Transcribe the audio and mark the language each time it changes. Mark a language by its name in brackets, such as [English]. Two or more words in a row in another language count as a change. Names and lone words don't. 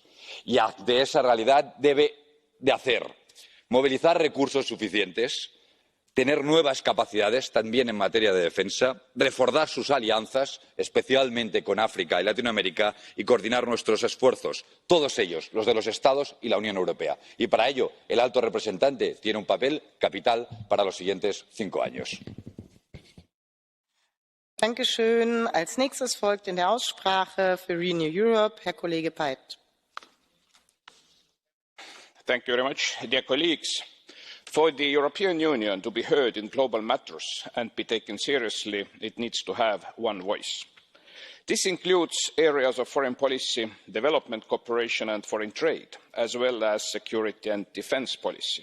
[Spanish] Y ante esa realidad debe de hacer movilizar recursos suficientes, tener nuevas capacidades también en materia de defensa, reforzar sus alianzas, especialmente con África y Latinoamérica, y coordinar nuestros esfuerzos, todos ellos, los de los Estados y la Unión Europea. Y para ello, el alto representante tiene un papel capital para los siguientes 5 años. [German] Dankeschön. Als nächstes folgt in der Aussprache für Renew Europe Herr Kollege Paet. [English] Thank you very much. Dear colleagues, for the European Union to be heard in global matters and be taken seriously, it needs to have one voice. This includes areas of foreign policy, development cooperation and foreign trade, as well as security and defence policy.